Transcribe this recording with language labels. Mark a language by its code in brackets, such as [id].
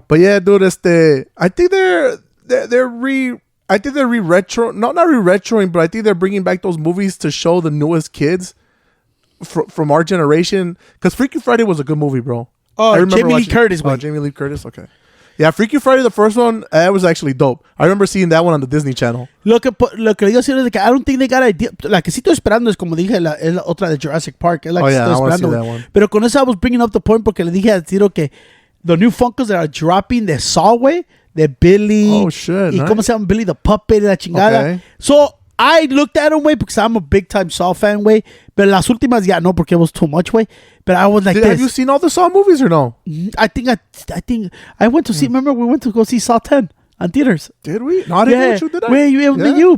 [en] But yeah, dude, I think they're re-retro, not re-retroing, but I think they're bringing back those movies to show the newest kids from our generation. Because Freaky Friday was a good movie, bro. Oh, Jamie Lee Curtis, güey. Oh, Jamie Lee Curtis, okay. Yeah, Freaky Friday, the first one, it was actually dope. I remember seeing that one on the Disney Channel. [es] Lo que le digo es de que [en] I don't think they got idea. [es] La que sí estoy esperando es como dije, es la otra de Jurassic Park. Es la que estoy esperando. [en] That one. [es] Pero con eso [en] I was bringing up the point [es] porque le dije a Tiro que [en] the new Funkos that are dropping de Saw, güey, de Billy. Oh, shit. [es] Y cómo se llama Billy the Puppet y la chingada. [en] Okay. So, I looked at him, way, because I'm a big time Saw fan, way. But [es] las últimas, [en] yeah, no, porque it was too much, way. But I was like, have you seen all the Saw movies or no? I think I went to see. Remember, we went to go see Saw 10 on theaters. Did we? No, I didn't know what you did. Wait, you.